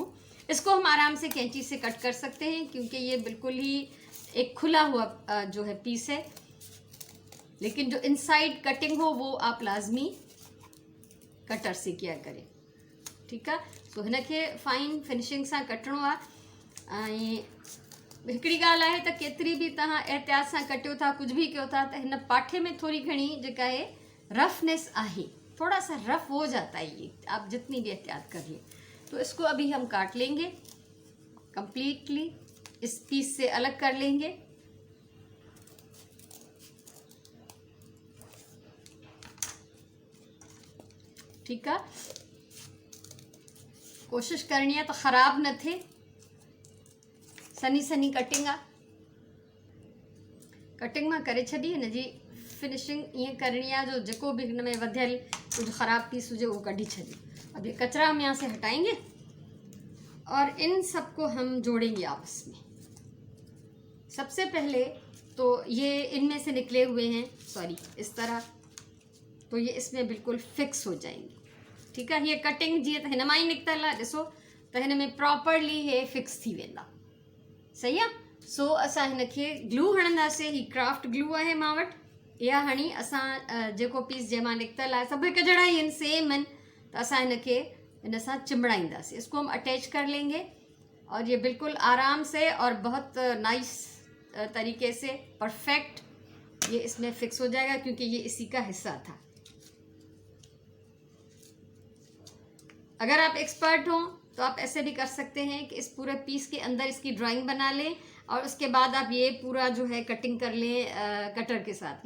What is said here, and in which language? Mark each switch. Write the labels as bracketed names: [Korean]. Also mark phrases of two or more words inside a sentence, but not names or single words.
[Urdu] اس کو ہم آرام سے قینچی سے کٹ کر سکتے ہیں، کیونکہ یہ بالکل ہی ایک کھلا ہوا جو ہے پیس ہے. لیکن جو [English] inside cutting [Urdu] ہو وہ آپ لازمی کٹر سے کیا کریں. ٹھیک ہے, [Sindhi] सो हिनखे [English] fine finishing [Sindhi] सां कटणो आहे। ऐं हिकिड़ी ॻाल्हि आहे त केतिरी बि तव्हां एहतियात सां कटियो था, [Urdu] کچھ بھی [Sindhi] कयो था, त हिन पाठे में थोड़ी घणी जेका है रफनेस आहे, [Urdu] تھوڑا سا رف ہو جاتا ہے یہ، آپ جتنی بھی احتیاط کریے. تو اس کو ابھی ہم کاٹ لیں گے کمپلیٹلی، اس پیس سے الگ کر لیں گے. ٹھیک ہے، کوشش کرنی ہے [Sindhi] तो ख़राब न थे, सनी सनी कटिंग आहे। कटिंग मां करे छॾी, हिन जी फिनिशिंग ईअं करणी आहे जो जेको भी हिन में वधियल कुछ ख़राब पीस हुजे वो कढी छॾियो। [Urdu] اب یہ کچرا ہم یہاں سے ہٹائیں گے اور ان سب کو ہم جوڑیں گے آپس میں. سب سے پہلے تو یہ ان میں سے نکلے ہوئے ہیں، سوری اس طرح، تو یہ اس میں بالکل فکس ہو جائیں گے. ٹھیک ہے, [Sindhi] ये कटिंग जीअं त हिन मां ई निकितल आहे, ॾिसो त हिन में प्रॉपरली हे फिक्स थी वेंदा। सही आहे। सो असां हिन खे ग्लू हणंदासीं। ही [English] craft glue [Sindhi] आहे मां वटि। इहा हणी असां जेको पीस जंहिंमां निकितल आहे, सभु हिकु जहिड़ा ई आहिनि, सेम आहिनि, त असां हिन खे इन सां चिमड़ाईंदासीं। [Urdu] اس کو ہم اٹیچ کر لیں گے اور یہ بالکل آرام سے اور بہت نائس طریقے سے پرفیکٹ یہ اس میں فکس ہو جائے گا، کیونکہ یہ اسی کا حصہ تھا. اگر آپ ایکسپرٹ ہو تو آپ ایسے بھی کر سکتے ہیں کہ اس پورے پیس کے اندر اس کی ڈرائنگ بنا لیں اور اس کے بعد آپ یہ پورا جو ہے کٹنگ کر لیں کٹر کے ساتھ.